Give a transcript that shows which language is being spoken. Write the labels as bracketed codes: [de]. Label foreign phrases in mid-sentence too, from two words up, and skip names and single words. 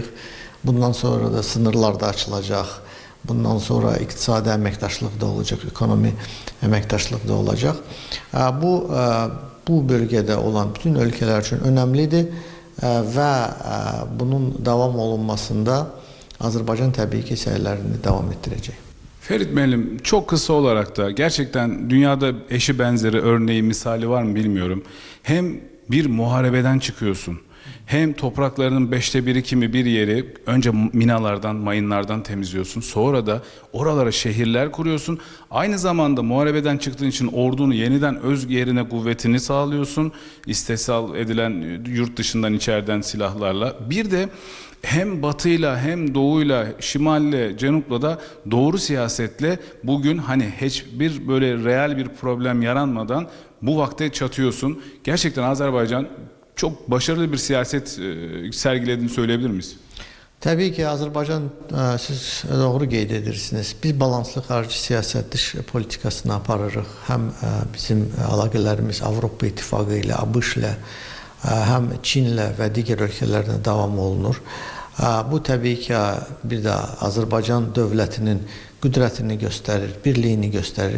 [az] Bundan sonra da sınırlar da açılacaq. Bundan sonra iqtisadi əməkdaşlıq da olacaq, ekonomi əməkdaşlıq da olacaq. Bu bölgədə olan bütün ölkələr üçün önəmlidir və bunun davam olunmasında Azərbaycan təbii ki səylərini davam etdirəcək. Ferit Müəllim, [tr] çok kısa olarak da gerçekten dünyada eşi benzeri örneği, misali var mı bilmiyorum. Hem bir muharebeden çıkıyorsun, hem topraklarının 1/5 kimi bir yeri önce minalardan, mayınlardan temizliyorsun. Sonra da oralara şehirler kuruyorsun. Aynı zamanda muharebeden çıktığın için ordunu yeniden öz yerine, kuvvetini sağlıyorsun. İstihsal edilen yurt dışından, içeriden silahlarla. Bir de hem batıyla hem doğuyla, şimalle, cenupla da doğru siyasetle bugün hani hiçbir böyle real bir problem yaranmadan bu vakte çatıyorsun. Gerçekten Azerbaycan çok başarılı bir siyaset sergilediğini söyleyebilir miyiz? [az] Təbii ki, Azərbaycan, siz doğru qeyd edirsiniz. Biz balanslı xarici siyasət, [tr] dış politikasını [az] aparırıq. Həm bizim əlaqələrimiz Avropa İttifaqı ilə, ABŞ ilə, həm Çinlə və digər ölkələrlə davam olunur. Bu təbii ki, bir də Azərbaycan dövlətinin qüdrətini göstərir, birliyini göstərir.